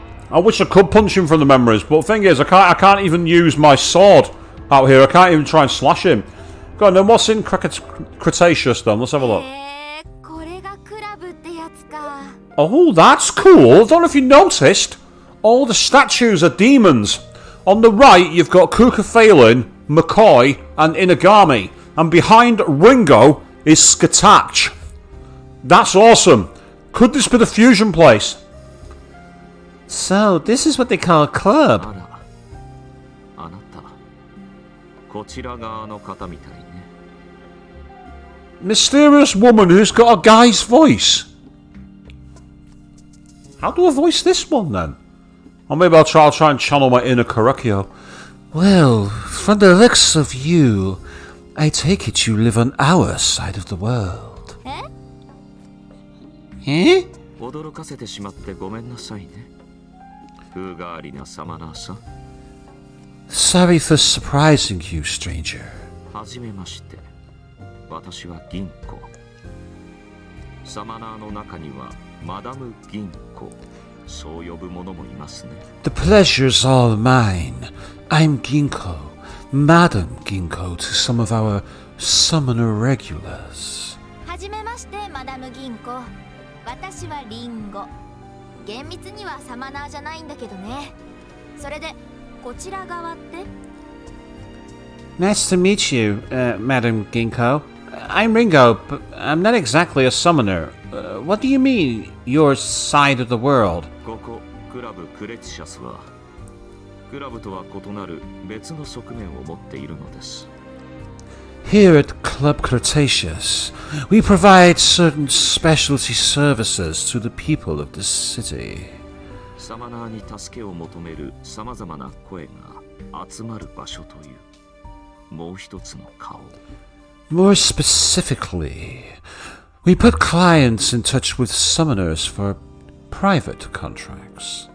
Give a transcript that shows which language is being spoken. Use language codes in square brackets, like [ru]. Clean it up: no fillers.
[en] I wish I could punch him from the memories, but the thing is, I can't even use my sword out here. I can't even try and slash him. Go on, then what's in Cretaceous then? Let's have a look. [ja] これがクラブってやつか。 [en] Oh, that's cool. I don't know if you noticed. All the statues are demons. On the right, you've got Kukafalin, McCoy, and Inagami. And behind Ringo is Skatach. That's awesome. Could this be the fusion place? So, this is what they call a club. [ja] あなたこちら側の方みたいね。 [en] Mysterious woman who's got a guy's voice. How do I voice this one then? Or maybe I'll try and channel my inner Karakyo. Well, from the looks of you, I take it you live on our side of the world. [ja] え？驚かせてしまってごめんなさいね。風変わりなサマナーさん。 [en] Sorry for surprising you, stranger. [ja] はじめまして。私は銀行。サマナーの中にはマダム銀行。そう呼ぶ者もいますね。 [en] The pleasure's all mine. I'm Ginkgo, Madam Ginkgo to some of our summoner regulars. [ja] はじめまして、マダム銀行。私はリンゴ。厳密にはサマナーじゃないんだけどね。それで、こちら側って？ [en] Nice to meet you, Madam Ginkgo. I'm Ringo, but I'm not exactly a summoner. What do you mean, your side of the world? [ja] ここクラブクレティシャスはクラブとは異なる別の側面を持っているのです。 [en] Here at Club Cretaceous, we provide certain specialty services to the people of this city. [ja] サマナーに助けを求めるさまざまな声が集まる場所というもう一つの顔。 [en] More specifically, we put clients in touch with summoners for private contracts.